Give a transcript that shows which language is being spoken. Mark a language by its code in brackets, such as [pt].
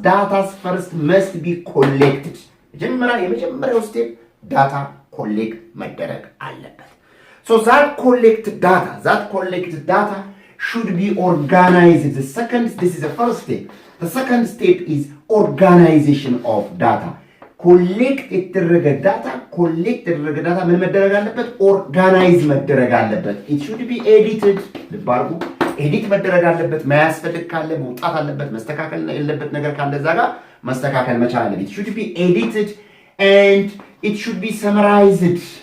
[en] Data first must be collected. [am] የመጀመሪያው ስቴፕ ዳታ ኮሌክት መደረግ አለበት። [en] So that collected data should be organized. This is the first step. The second step is organization of data. [am] ኮሌክት የተደረገ ዳታ ምን መደረግ አለበት? ኦርጋናይዝ መደረግ አለበት። [en] it should be edited. [am] ልባርጉ ኤዲት መደረግ አለበት። ማያስፈልግ ካለ መውጣት አለበት። መስተካከል ያለበት ነገር ካለ እዛ ጋር መስተካከል መቻል አለበት። [en] it should be edited and it should be summarized.